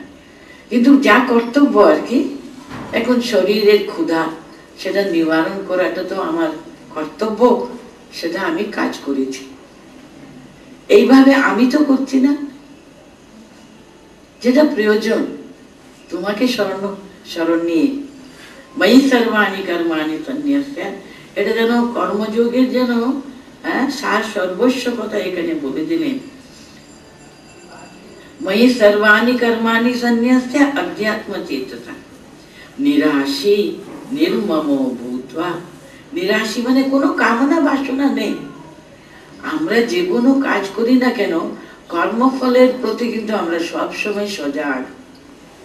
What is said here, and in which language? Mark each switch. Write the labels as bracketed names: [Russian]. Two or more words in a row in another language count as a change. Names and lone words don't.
[Bangla] কিন্তু যা কর্তব্য আর কি, এখন শরীরের ক্ষুধা, সেটা নিবারণ করাটা তো আমার কর্তব্য, সেটা আমি কাজ করেছি। এইভাবে আমি তো করছি না, যেটা প্রয়োজন তোমাকে স্মরণ নিয়ে। [Sanskrit] मयि सर्वाणि कर्माणि संन्यस्य, [Bangla] এটা যেন কর্মযোগের যেন সার সর্বস্ব কথা এখানে বলে দিলেন। [Sanskrit] मयि सर्वाणि कर्माणि संन्यस्य अध्यात्म चेतसा निराशी निर्ममो भूत्वा। [Bangla] নিরাশী মানে কোনো কামনা বাসনা নেই। আমরা যে কোনো কাজ করি না কেন, কর্মফলের প্রতি কিন্তু আমরা সবসময় সজাগ।